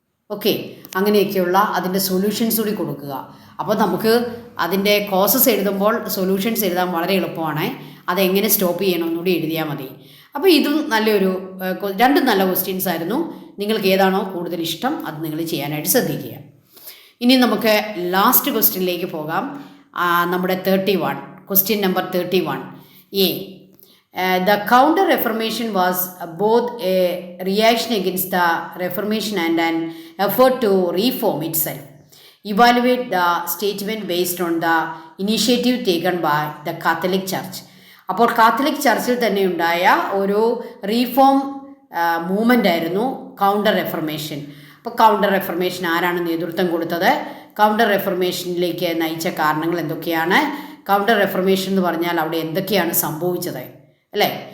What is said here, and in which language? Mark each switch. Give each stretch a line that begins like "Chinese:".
Malayalam: Okay, അങ്ങനെയൊക്കെയുള്ള അതിൻ്റെ solutions കൂടി കൊടുക്കുക. അപ്പോൾ നമുക്ക് അതിൻ്റെ കോസസ് എഴുതുമ്പോൾ സൊല്യൂഷൻസ് എഴുതാൻ വളരെ എളുപ്പമാണ്. അതെങ്ങനെ സ്റ്റോപ്പ് ചെയ്യണമെന്ന് കൂടി എഴുതിയാൽ മതി. അപ്പോൾ ഇതും നല്ലൊരു രണ്ടും നല്ല ക്വസ്റ്റ്യൻസ് ആയിരുന്നു. നിങ്ങൾക്ക് ഏതാണോ കൂടുതൽ ഇഷ്ടം അത് നിങ്ങൾ ചെയ്യാനായിട്ട് ശ്രദ്ധിക്കുക. ഇനി നമുക്ക് ലാസ്റ്റ് ക്വസ്റ്റ്യനിലേക്ക് പോകാം. നമ്മുടെ 31, question number 31 A.
English: The counter reformation was both a reaction against the reformation and an effort to reform itself. Evaluate the statement based on the initiative taken by the Catholic Church.
Malayalam: അപ്പോൾ Catholic ചർച്ചിൽ തന്നെ ഉണ്ടായ ഒരു reform movement ആയിരുന്നു counter reformation. അപ്പോൾ counter reformation ആരാണ് നേതൃത്വം കൊടുത്തത്? Counter റെഫർമേഷനിലേക്ക് നയിച്ച കാരണങ്ങൾ എന്തൊക്കെയാണ്? കൗണ്ടർ റെഫർമേഷൻ എന്ന് പറഞ്ഞാൽ അവിടെ എന്തൊക്കെയാണ് സംഭവിച്ചത്, അല്ലേ?